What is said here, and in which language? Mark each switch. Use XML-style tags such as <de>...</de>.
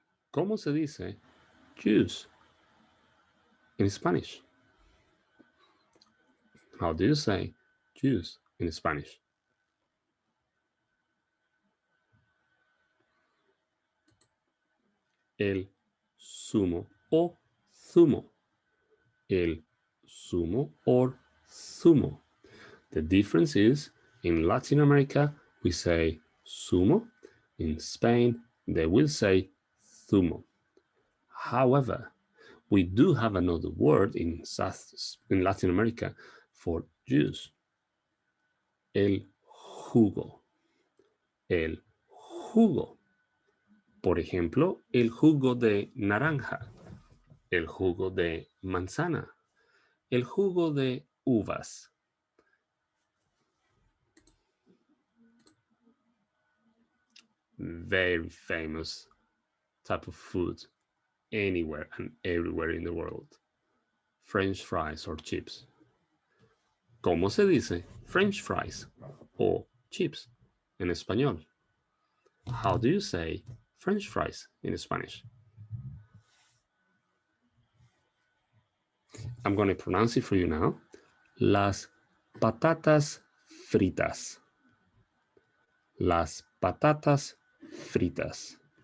<es>¿Cómo se dice juice</es> <en>in Spanish? How do you say juice in Spanish?</en> <es>El zumo o zumo. El zumo or zumo.</es> <en>The difference is in Latin America, we say zumo. In Spain, they will say zumo. However, we do have another word in Latin America for juice.</en> <es>El jugo. El jugo. Por ejemplo, el jugo de naranja, el jugo de manzana, el jugo de uvas.</es> <en>Very famous type of food anywhere and everywhere in the world. French fries or chips.</en> <es>¿Cómo se dice French fries o chips en español?</es> <en>How do you say French fries in Spanish? I'm going to pronounce it for you now.</en> <es>Las patatas fritas. Las patatas fritas.</es>